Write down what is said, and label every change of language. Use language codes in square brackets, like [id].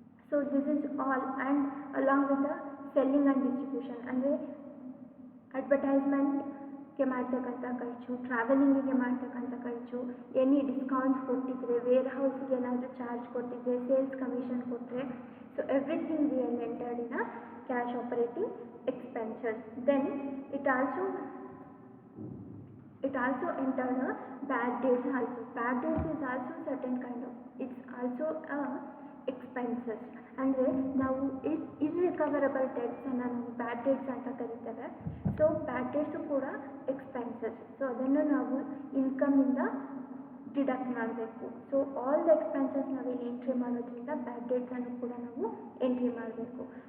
[en] so this is all and along with the selling and distribution [kn] ಅಂದರೆ ಅಡ್ವರ್ಟೈಸ್ಮೆಂಟ್ಗೆ ಮಾಡ್ತಕ್ಕಂಥ ಖರ್ಚು, ಟ್ರಾವೆಲಿಂಗಿಗೆ ಮಾಡ್ತಕ್ಕಂಥ ಖರ್ಚು, ಎನಿ ಡಿಸ್ಕೌಂಟ್ಸ್ ಕೊಟ್ಟಿದ್ದರೆ, ವೇರ್ ಹೌಸ್ಗೆ ಏನಾದರೂ ಚಾರ್ಜ್ ಕೊಟ್ಟಿದ್ದರೆ, ಸೇಲ್ಸ್ ಕಮಿಷನ್ ಕೊಟ್ಟರೆ, [en] So everything we are entered in a cash operating expenses. Then it also it also entered bad debts also. Bad debts is also certain kind of, it's also expenses. [kn] ಅಂದರೆ ನಾವು irrecoverable ಡೆಟ್ಸನ್ನು ನಾವು ಬ್ಯಾಡ್ dates ಅಂತ ಕರಿತೇವೆ. So ಬ್ಯಾಡ್ dates ಕೂಡ expenses. So ಅದನ್ನು ನಾವು ಇನ್ಕಮಿಂದ deduct ಮಾಡಬೇಕು. So all the expenses ನಾವು ಇಲ್ಲಿ ಎಂಟ್ರಿ ಮಾಡೋದ್ರಿಂದ ಬ್ಯಾಡ್ ಡೇಟ್ಸನ್ನು ಕೂಡ ನಾವು ಎಂಟ್ರಿ ಮಾಡಬೇಕು.